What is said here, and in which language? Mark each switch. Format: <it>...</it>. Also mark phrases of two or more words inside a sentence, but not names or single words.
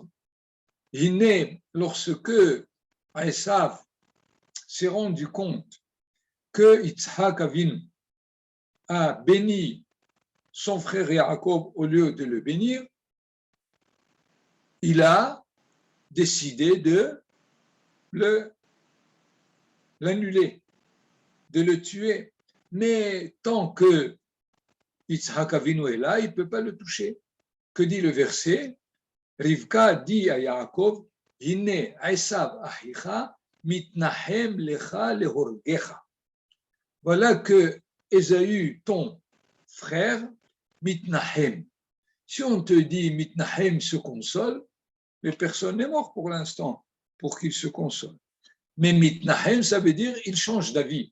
<fr>Iné, lorsque Esav s'est rendu compte que Yitzhak Avinu a béni son frère Yaakov au lieu de le bénir, il a décidé de l'annuler, de le tuer. Mais tant que Yitzhak Avinu est là, il ne peut pas le toucher. Que dit le verset? Rivka dit à Yaakov,</fr> <he>הנה עשו אחיך מתנחם לך להרגך.</he> <fr>Voilà que Ésaü, ton frère, mitnahem. Si on te dit mitnahem se console, mais personne n'est mort pour l'instant pour qu'il se console. Mais mitnahem, ça veut dire il change d'avis.</fr>